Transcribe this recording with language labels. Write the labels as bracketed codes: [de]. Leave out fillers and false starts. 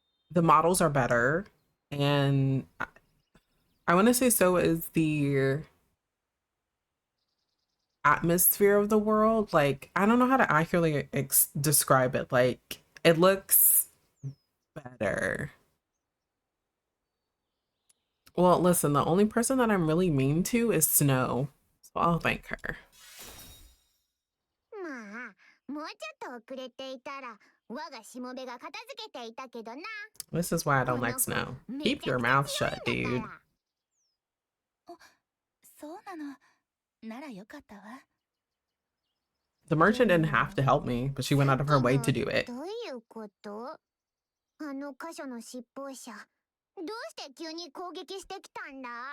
[en] The models are better, and I want to say so is the atmosphere of the world. Like, I don't know how to accurately describe it. Like, it looks better. Well, listen, the only person that I'm really mean to is Snow, so I'll thank her. [ja] まあ、もうちょっと遅れていたら我がしもべが片付けていたけどな。 [en] This is why I don't like Snow. Keep your mouth shut, dude. [ja] そうなの。ならよかったわ。 [en] The merchant didn't have to help me, but she went out of her way to do it. [ja] どういうこと？あの箇所の執法者、どうして急に攻撃してきたんだ？